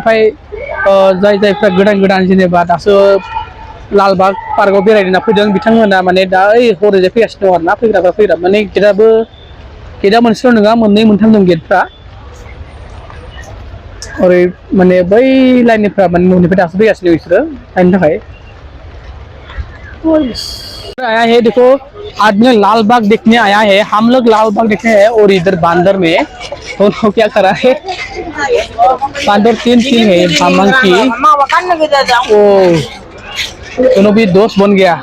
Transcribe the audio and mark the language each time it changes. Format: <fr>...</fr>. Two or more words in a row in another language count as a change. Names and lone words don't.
<brx>ओमफ्राय जायफ्रा गोदान जेनेबा दासो लालबाग पार्कआव बेरायनो होनना फैदों बिथांमोना माने दा ओइ हरैजाय फैगासिनो दं आरोना फैग्रा माने गेटआ मोनसेल' नङा मोननै मोनथाम दं गेटफ्रा। ओरै माने बै लाइननिफ्रा माने न'निफ्राय दासो फैगासिनो बिसोरो नायनो थाखाय।</brx> <hi>आया है देखो आज मैं लाल बाग देखने आया है। हम लोग लाल बाग देखते हैं और इधर बांदर में दोनों क्या करा है बांदर तीन है मंकी। ओ दोनों भी दोस्त बन गया।</hi>